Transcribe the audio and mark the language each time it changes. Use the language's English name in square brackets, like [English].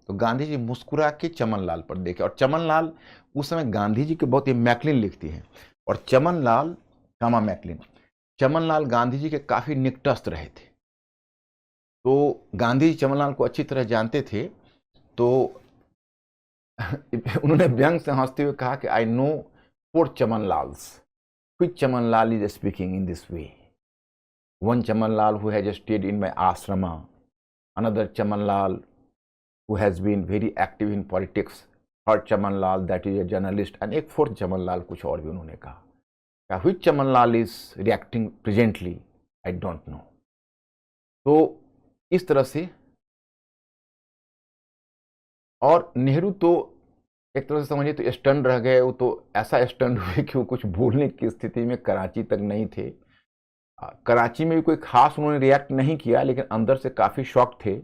[Hindi] तो गांधी जी मुस्कुरा के चमन लाल पर देखे, और चमन लाल उस समय गांधी जी के बहुत, ही मैकलिन लिखती है, और चमन लाल, कामा मैकलिन, चमन लाल गांधी जी के काफी निकटस्थ रहे थे। तो गांधी जी चमन लाल को अच्छी तरह जानते थे। तो उन्होंने व्यंग से हंसते हुए कहा कि [English] I know 4 Chaman Lals, which Chaman Lal is speaking in this way. One Chaman Lal who has stayed in my ashrama, another Chaman Lal who has been very active in politics, third Chaman Lal that is a journalist, and एक 4th Chaman Lal [Hindi] कुछ और भी उन्होंने कहा। [English] which Chaman Lal is reacting presently, I don't know। [Hindi] तो इस तरह से, और नेहरू तो एक तरह से समझिए तो स्टंड रह गए। वो तो ऐसा स्टंड हुए कि वो कुछ बोलने की स्थिति में कराची तक नहीं थे। कराची में भी कोई खास उन्होंने रिएक्ट नहीं किया, लेकिन अंदर से काफी शॉक थे।